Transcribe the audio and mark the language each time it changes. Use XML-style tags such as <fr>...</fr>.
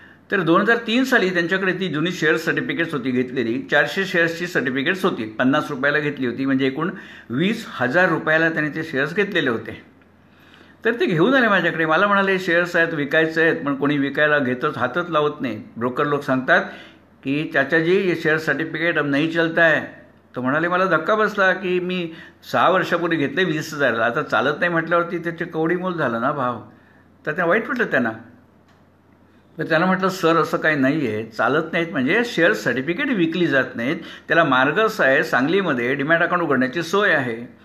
<mr>तर 2003 साली त्यांच्याकडे ती जुनी शेअर सर्टिफिकेट्स होती घेतलेली. 400 शेअर्सची सर्टिफिकेट्स होती, 50 रुपयाला घेतली होती, म्हणजे एकूण 20,000 रुपयाला त्यांनी ते शेअर्स घेतलेले होते. तर ते घेऊन आले माझ्याकडे. मला म्हणाले शेअर्स आहेत, विकायचे आहेत, पण कोणी विकायला घेतच हातच लावत नाही. ब्रोकर लोक सांगतात की</mr> <hi>चाचाजी ये शेअर सर्टिफिकेट अब नहीं चलता है.</hi> <mr>तो म्हणाले, मला धक्का बसला की मी 6 वर्षापूर्वी घेतले 20,000ला, आता चालत नाही म्हटल्यावरती त्याचे कवडीमोल झालं ना भाव. तर त्या वाईट वाटलं त्यांना. तर त्यांना म्हटलं सर असं काही नाही आहे, चालत नाहीत, म्हणजे शेअर सर्टिफिकेट विकली जात नाहीत. त्याला मार्ग असा आहे, सांगलीमध्ये डीमॅट अकाउंट उघडण्याची सोय आहे.</mr>